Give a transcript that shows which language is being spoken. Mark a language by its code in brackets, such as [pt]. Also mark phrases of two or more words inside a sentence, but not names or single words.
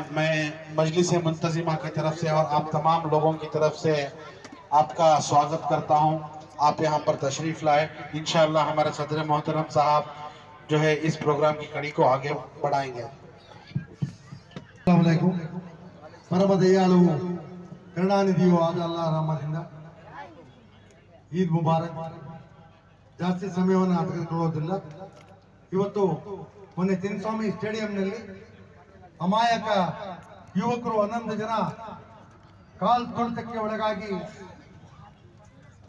[ur] میں مجلس منتظمہ کی طرف سے اور آپ تمام لوگوں کی طرف سے آپ کا سواگت کرتا ہوں. آپ یہاں پر تشریف لائے. انشاءاللہ ہمارے صدر محترم صاحب جو ہے اس پروگرام کی کڑی کو آگے بڑھائیں گے. السلام علیکم. [kn] ಪರಮ ದಯಾಳು ಕರುಣಾನಿಧಿಯೂ ಆದ ಅಲ್ಲಾಹ್ ರಹಮದಿಂದ [ur] عید مبارک. [kn] ಜಾಸ್ತಿ ಸಮಯವನ್ನು ತೆಗೆದುಕೊಳ್ಳೋದಿಲ್ಲ. ಇವತ್ತು ಮೊನ್ನೆ ಚಿನ್ನಸ್ವಾಮಿ ಸ್ಟೇಡಿಯಂನಲ್ಲಿ ಅಮಾಯಕ ಯುವಕರು 11 ಜನ ಕಾಲ್ ತುಳಿತಕ್ಕೆ ಒಳಗಾಗಿ ನಿಧನ ಹೊಂದಿದ್ದಾರೆ.